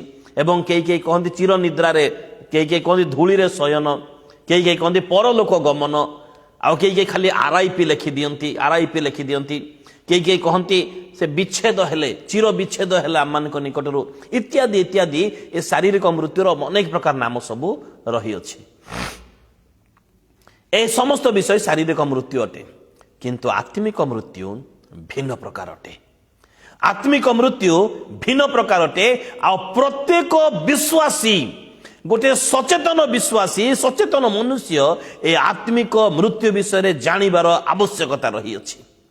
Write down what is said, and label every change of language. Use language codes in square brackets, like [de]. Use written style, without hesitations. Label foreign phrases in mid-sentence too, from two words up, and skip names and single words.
[or] ଏବଂ କେହି କହନ୍ତି ଚିର ନିଦ୍ରା ରେ, କେହି କହନ୍ତି ଧୂଳି ରେ ଶୟନ, କେହି କହନ୍ତି ପରଲୋକ ଗମନ, ଆଉ କେହି ଖାଲି RIP ଲେଖି ଦିଅନ୍ତି, RIP ଲେଖି ଦିଅନ୍ତି। କେହି କହନ୍ତି ସେ ବିଚ୍ଛେଦ ହେଲେ, ଚିର ବିଚ୍ଛେଦ ହେଲେ ଆମ ମାନ ନିକଟରୁ, ଇତ୍ୟାଦି ଇତ୍ୟାଦି। ଏ ଶାରୀରିକ ମୃତ୍ୟୁର ଅନେକ ପ୍ରକାର ନାମ ସବୁ ରହି ଅଛି। ଏ ସମସ୍ତ ବିଷୟ ଶାରୀରିକ ମୃତ୍ୟୁ ଅଟେ। କିନ୍ତୁ ଆତ୍ମିକ ମୃତ୍ୟୁ ଭିନ୍ନ ପ୍ରକାର ଅଟେ। ଆତ୍ମିକ ମୃତ୍ୟୁ ଭିନ୍ନ ପ୍ରକାର ଅଟେ। ଆଉ ପ୍ରତ୍ୟେକ ବିଶ୍ୱାସୀ, ଗୋଟେ ସଚେତନ ବିଶ୍ୱାସୀ, ସଚେତନ ମନୁଷ୍ୟ ଏ ଆତ୍ମିକ ମୃତ୍ୟୁ ବିଷୟରେ ଜାଣିବାର ଆବଶ୍ୟକତା ରହିଅଛି।